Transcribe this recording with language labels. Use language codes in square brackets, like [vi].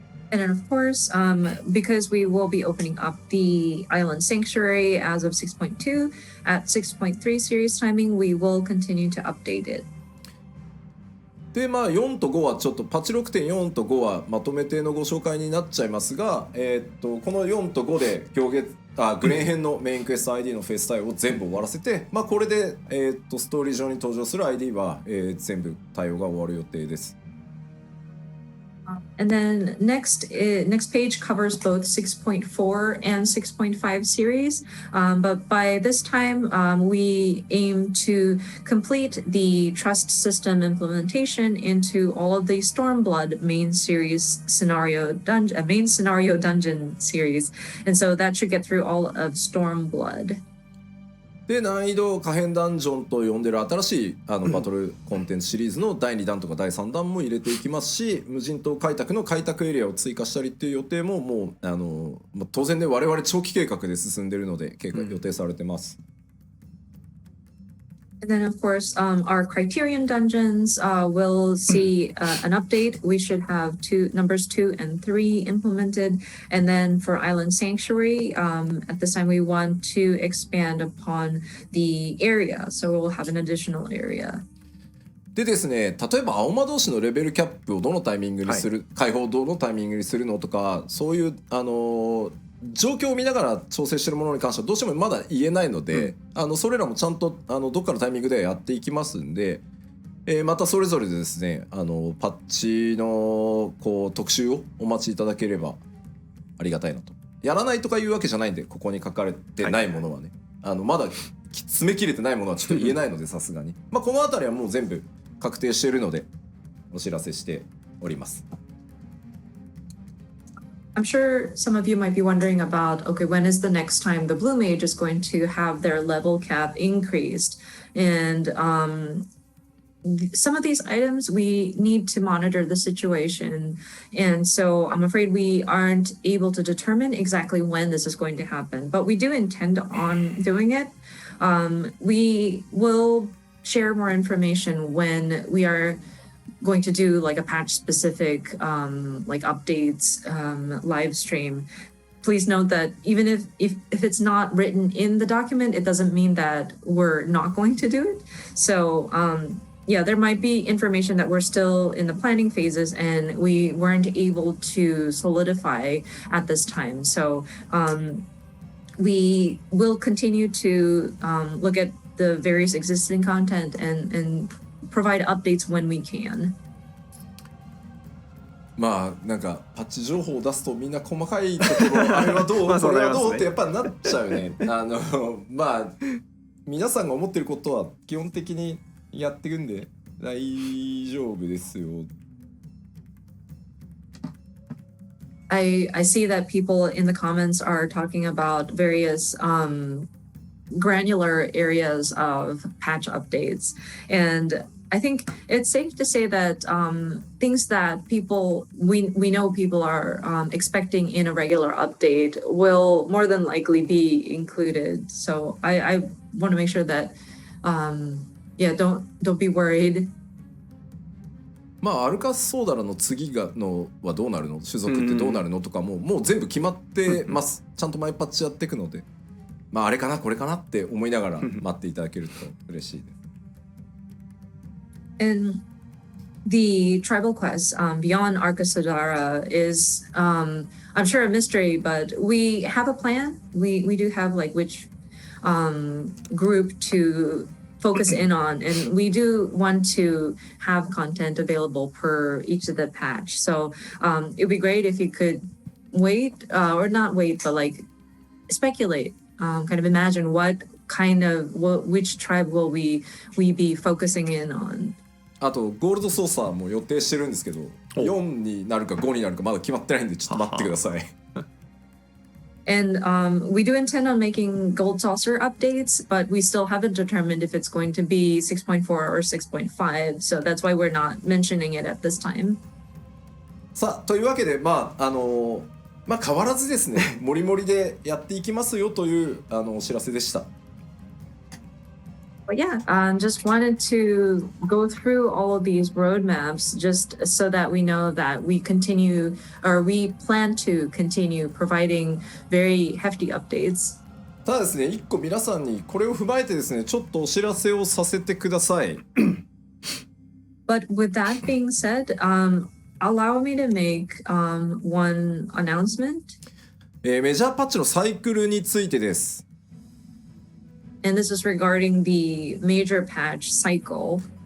[en] And then of course, because we will be opening up the island sanctuary as of 6.2, at 6.3 series timing, we will continue to update it. [ja] でまあ4と5はちょっとパッチ 6.4 と5はまとめてのご紹介になっちゃいますが、この4と5でグレン編のメインクエスト ID のフェイスタイルを全部終わらせて、まあ、これで、ストーリー上に登場する ID は、全部対応が終わる予定です。 [en] And then next page covers both 6.4 and 6.5 series. But by this time, we aim to complete the trust system implementation into all of the Stormblood main scenario dungeon series. And so that should get through all of Stormblood. [ja] で難易度可変ダンジョンと呼んでる新しいバトルコンテンツシリーズの第2弾とか第3弾も入れていきますし、無人島開拓の開拓エリアを追加したりっていう予定ももう当然ね我々長期計画で進んでるので予定されてます。 [en] And then, of course, our Criterion dungeons will see an update. We should have numbers 2 and 3 implemented. And then for Island Sanctuary, at this time, we want to expand upon the area. So we'll have an additional area. [ja] でですね、例えば青魔同士のレベルキャップをどのタイミングにする、解放をどのタイミングにするのとか、そういう状況を見ながら調整しているものに関してはどうしてもまだ言えないので、それらもちゃんとどっかのタイミングでやっていきますんで、またそれぞれでですねパッチの特集をお待ちいただければありがたいなと。やらないとかいうわけじゃないんで、ここに書かれてないものはね、まだ詰め切れてないものはちょっと言えないのでさすがにこの辺りはもう全部確定しているのでお知らせしております。 [en] I'm sure some of you might be wondering about, okay, when is the next time the Blue Mage is going to have their level cap increased? And some of these items, we need to monitor the situation. And so I'm afraid we aren't able to determine exactly when this is going to happen, but we do intend on doing it. We will share more information when we are going to do like a patch specific like updates live stream. Please note that even if it's not written in the document, it doesn't mean that we're not going to do it. So yeah, there might be information that we're still in the planning phases and we weren't able to solidify at this time. So we will continue to look at the various existing content and provide updates when we can. [ja] まあなんかパッチ情報を出すとみんな細かいところあれはどうこれはどうってやっぱりなっちゃうね。まあ皆さんが思ってることは基本的にやっていくんで大丈夫ですよ。 [en] I see that people in the comments are talking about various granular areas of patch updates, and I think it's safe to say that things that we know people are expecting in a regular update will more than likely be included. So I want to make sure that don't be worried. [ja] まあアルカスソーダラの次のはどうなるの、種族ってどうなるのとかもう全部決まってます。ちゃんとマイパッチやっていくので、まああれかなこれかなって思いながら待っていただけると嬉しいです。 [en] And the tribal quest beyond Arkasodara is, I'm sure, a mystery, but we have a plan. We do have like which group to focus in on, and we do want to have content available per each of the patch. So it'd be great if you could wait, or not wait, but like speculate, kind of imagine which tribe will we be focusing in on. [ja] あとゴールドソーサーも予定してるんですけど、4になるか5になるかまだ決まってないんでちょっと待ってください。 [en] And we do intend on making Gold Saucer updates, but we still haven't determined if it's going to be 6.4 or 6.5. So that's why we're not mentioning it at this time. [ja] さあというわけでまあ変わらずですね、モリモリでやっていきますよというお知らせでした。 [en] But yeah, just wanted to go through all of these roadmaps just so that we know that we plan to continue providing very hefty updates. [ja] ただですね、一個皆さんにこれを踏まえてですね、ちょっとお知らせをさせてください。 [en] But with that being said, allow me to make one announcement. [ja] メジャーパッチのサイクルについてです。 [en] And this is regarding the major patch cycle.